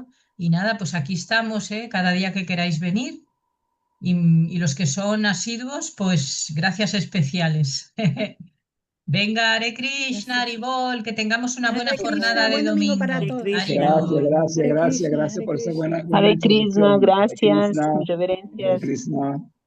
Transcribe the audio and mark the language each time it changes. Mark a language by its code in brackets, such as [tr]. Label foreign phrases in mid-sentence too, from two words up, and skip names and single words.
[es] Y nada, pues aquí estamos, ¿eh? Cada día que queráis venir. Y los que son asiduos, pues gracias especiales. Venga, Hare Krishna, Gracias. Haribol, que tengamos una buena Hare Krishna, jornada de buen domingo para domingo. Hare todos. Krishna. Gracias, Haribol. gracias, Hare gracias, Krishna, gracias Hare por esa Krishna. buena Hare Krishna, introducción. Hare gracias, Krishna, mis Hare reverencias. Krishna.